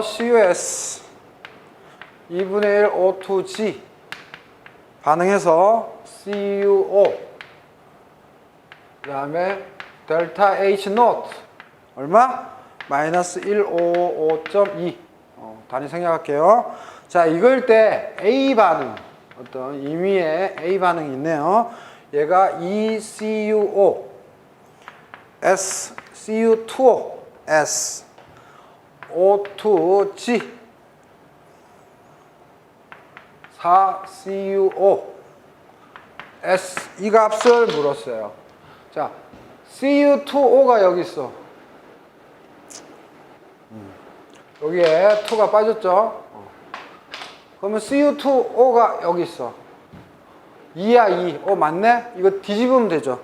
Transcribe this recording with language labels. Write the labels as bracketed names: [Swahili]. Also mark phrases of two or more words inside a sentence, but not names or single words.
[Korean] CUS 2분의 1 O2G 반응해서 CuO 그 다음에 [English] delta H naught [Korean] 얼마? 마이너스 155.2 단위 생략할게요. 자, 이걸 때 A 반응 어떤 임의의 A 반응이 있네요. 얘가 ECuO S Cu2O S O2G 4CuO S 이 값을 물었어요. 자, Cu2O가 여기 있어. 여기에 2가 빠졌죠. 그러면 Cu2O가 여기 있어. 2야 2. 맞네? 이거 뒤집으면 되죠.